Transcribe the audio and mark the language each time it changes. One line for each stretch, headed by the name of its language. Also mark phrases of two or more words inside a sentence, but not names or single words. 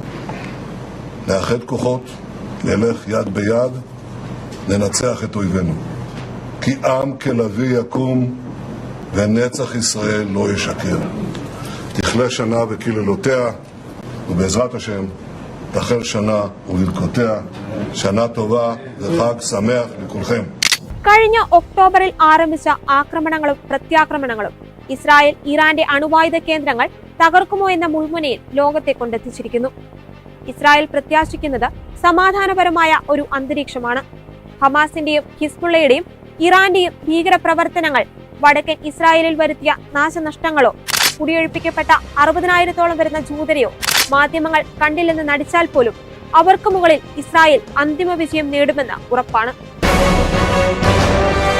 Hebrew: נאחד כוחות, נלך יד ביד, ננצח את אויבינו. כי עם כלביא יקום ונצח ישראל לא ישקר. תכלה שנה וקללותיה, ובעזרת השם תחל שנה וברכותיה. שנה טובה וחג שמח לכולכם.
Malayalam: കഴിഞ്ഞ ഒക്ടോബറിൽ ആരംഭിച്ച ആക്രമണങ്ങളും പ്രത്യാക്രമണങ്ങളും ഇസ്രായേൽ ഇറാന്റെ അണുവായുധ കേന്ദ്രങ്ങൾ തകർക്കുമോ എന്ന മുൾമുനയിൽ ലോകത്തെ കൊണ്ടെത്തിച്ചിരിക്കുന്നു. ഇസ്രായേൽ പ്രത്യാശിക്കുന്നത് സമാധാനപരമായ ഒരു അന്തരീക്ഷമാണ്. ഹമാസിന്റെയും ഹിസ്ബുള്ളയുടെയും ഇറാന്റെയും ഭീകരപ്രവർത്തനങ്ങൾ വടക്കൻ ഇസ്രായേലിൽ വരുത്തിയ നാശനഷ്ടങ്ങളോ കുടിയൊഴിപ്പിക്കപ്പെട്ട 60,000-ഓളം വരുന്ന ജൂതരെയോ മാധ്യമങ്ങൾ കണ്ടില്ലെന്ന് നടിച്ചാൽ പോലും അവർക്ക് മുകളിൽ ഇസ്രായേൽ അന്തിമ വിജയം നേടുമെന്ന് ഉറപ്പാണ്.